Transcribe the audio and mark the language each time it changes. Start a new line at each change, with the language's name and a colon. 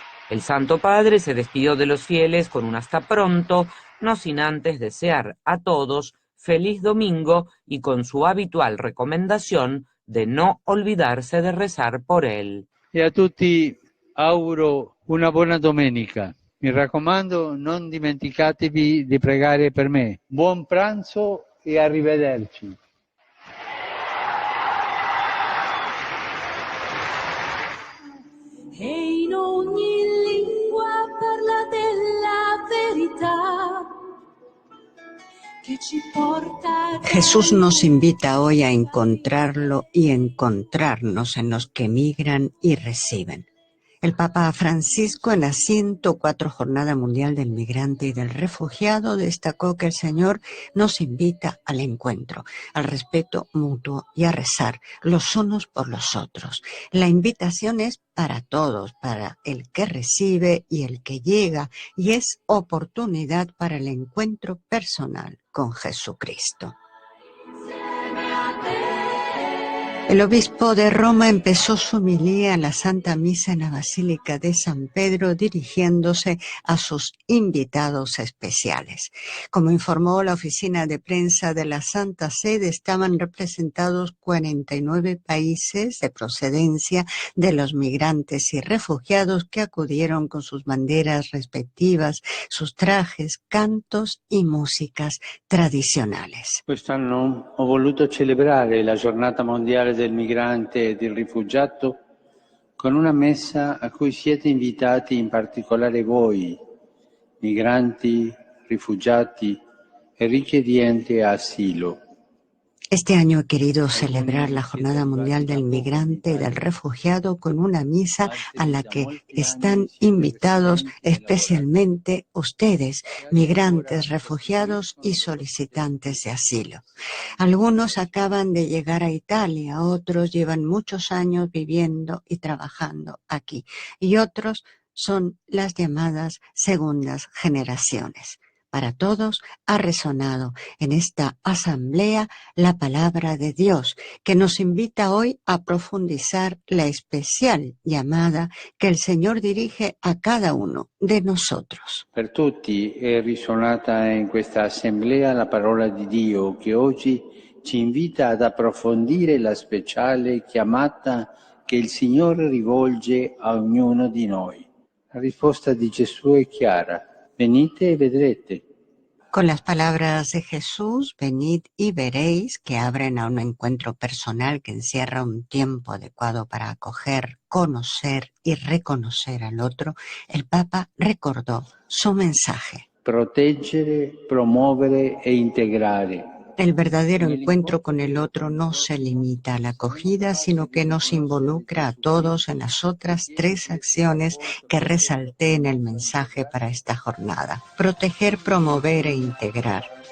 Spanish: El Santo Padre se despidió de los fieles con un hasta pronto, no sin antes desear a todos feliz domingo y con su habitual recomendación de no olvidarse de rezar por él.
Italian: E a tutti auguro una buona domenica. Mi raccomando, non dimenticatevi di pregare per me. Buon pranzo e arrivederci. E in ogni lingua parla della verità que ci porta a...
Spanish: Jesús nos invita hoy a encontrarlo y encontrarnos en los que migran y reciben. El Papa Francisco, en la 104 Jornada Mundial del Migrante y del Refugiado, destacó que el Señor nos invita al encuentro, al respeto mutuo y a rezar los unos por los otros. La invitación es para todos, para el que recibe y el que llega, y es oportunidad para el encuentro personal con Jesucristo. El obispo de Roma empezó su homilía en la Santa Misa en la Basílica de San Pedro, dirigiéndose a sus invitados especiales. Como informó la oficina de prensa de la Santa Sede, estaban representados 49 países de procedencia de los migrantes y refugiados que acudieron con sus banderas respectivas, sus trajes, cantos y músicas tradizionales.
Italian: Quest'anno ho voluto celebrare la Giornata Mondiale del Migrante e del Rifugiato con una messa a cui siete invitati, in particolare voi, migranti, rifugiati e richiedenti asilo.
Spanish: Este año he querido celebrar la Jornada Mundial del Migrante y del Refugiado con una misa a la que están invitados especialmente ustedes, migrantes, refugiados y solicitantes de asilo. Algunos acaban de llegar a Italia, otros llevan muchos años viviendo y trabajando aquí, y otros son las llamadas segundas generaciones. Para todos ha resonado en esta asamblea la palabra de Dios, que nos invita hoy a profundizar la especial llamada que el Señor dirige a cada uno de nosotros.
Italian: Per tutti è risuonata in questa assemblea la parola di Dio che oggi ci invita ad approfondire la speciale chiamata che il Signore rivolge a ognuno di noi. La risposta di Gesù è chiara: venite e vedrete.
Spanish: Con las palabras de Jesús, venid y veréis, que abren a un encuentro personal que encierra un tiempo adecuado para acoger, conocer y reconocer al otro, el Papa recordó su mensaje.
Italian: Proteggere, promuovere e integrare.
Spanish: El verdadero encuentro con el otro no se limita a la acogida, sino que nos involucra a todos en las otras 3 acciones que resalté en el mensaje para esta jornada: proteger, promover e integrar.